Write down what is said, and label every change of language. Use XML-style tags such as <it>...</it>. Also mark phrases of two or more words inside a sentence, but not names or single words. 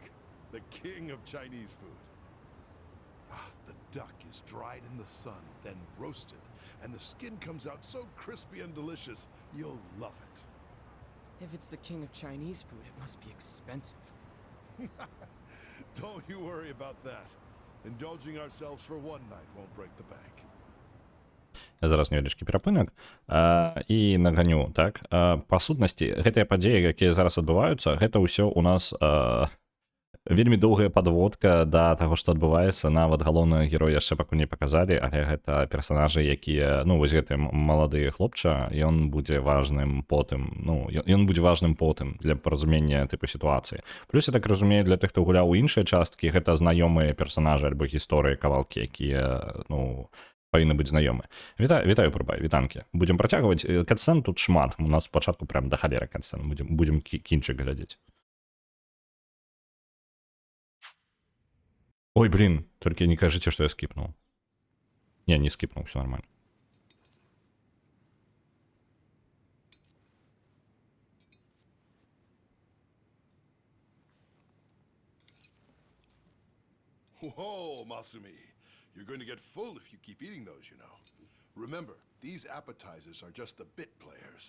<en>The king of Chinese food. Ah, the duck is dried in the sun, then roasted, and the skin comes out so crispy and delicious, you'll love it. If it's the king of Chinese food, it must be expensive. Don't you worry about that. Indulging ourselves for one night won't break the bank.</en> <be>Я зараз невялічкі перапынак і наганю, так. Па сутнасці, гэтыя падзеі, якія зараз адбываюцца, гэта ўсё у нас вельмі доўгая падводка да таго, што адбываецца. Нават галоўнага героя яшчэ пакуль не паказалі, але гэта персанажы, якія, ну, вось гэты малады хлопча, ён будзе важным потым, ну, ён будзе важным потым для паразумення тыпу сітуацыі. Плюс, я так разумею, для тых, хто гуляў у іншыя часткі, гэта знаёмыя персанажы альбо гісторыі, кавалкі, якія, ну, павінны быць знаёмы. Вітаю, Пурбай, вітанкі. Будзем працягваць. Катсцэн тут шмат. У нас спачатку прям да халеры катсцэн. Будзем кінчык глядзець.</be> <ru>Ой, блин, только не кажите, что я скипнул. Не скипнул, все нормально.</ru> <en>Whoa, Masumi. You're going to get full if you keep eating those, you know. Remember, these appetizers are just the bit players.</en>